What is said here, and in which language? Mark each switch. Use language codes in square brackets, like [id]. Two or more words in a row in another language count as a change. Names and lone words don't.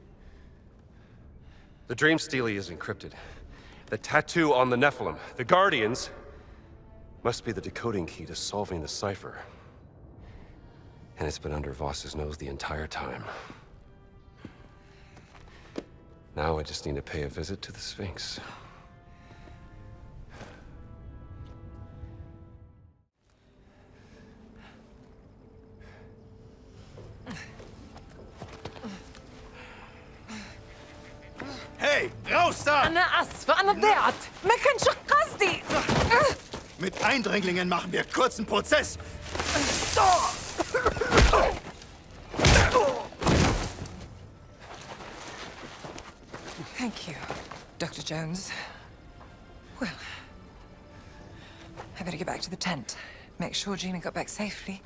[en] The Dream Stealie is encrypted. The tattoo on the Nephilim, the Guardians, must be the decoding key to solving the cipher. And it's been under Voss's nose the entire time. Now I just need to pay a visit to the Sphinx. [de] Hey, raus da! [ar] أنا آسفة أنا ضيعت ما كانش قصدي. [de] Mit Eindringlingen machen wir kurzen Prozess. [en] Thank you, Dr. Jones. Well, I better get back to the tent. Make sure Gina got back safely.